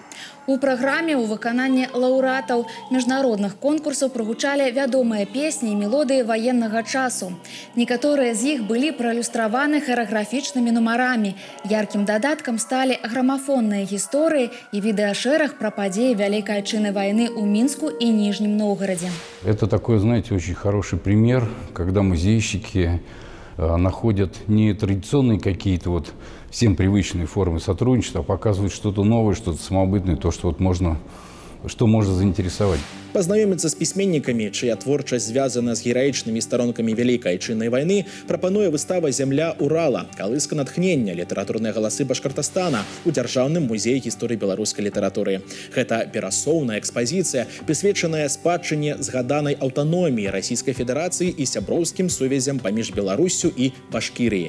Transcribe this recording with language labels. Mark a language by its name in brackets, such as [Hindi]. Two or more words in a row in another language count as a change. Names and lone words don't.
[Belarusian] У праграме ў выкананні лаўрэатаў міжнародных конкурсаў прагучалі вядомыя песні і мелодыі ваеннага часу. Некаторыя з іх былі праілюстраваны харэаграфічнымі нумарамі. Яркім дадаткам сталі грамафонныя гісторыі і відэашэраг пра падзеі Вялікай айчыннай вайны ў Мінску і Нижнем Новгороде. [Russian] Это такой, знаете, очень хороший пример, когда музейщики находят не традиционные какие-то вот всем привычные формы сотрудничества, а показывают что-то новое, что-то самобытное, то, что вот можно заинтересовать. [Belarusian] Пазнаёміцца з пісьменнікамі, чыя творчасць звязана з гераічнымі старонкамі Вялікай айчыннай вайны, прапануе выстава «Зямля Урала. Калыска натхнення. Літаратурныя галасы Башкартастана» у Дзяржаўным музеі гісторыі беларускай літаратуры. Гэта перасоўная экспазіцыя, прысвечаная спадчыне згаданай аўтаноміі Расійскай Федэрацыі і сяброўскім сувязям паміж Беларуссю і Башкірыяй.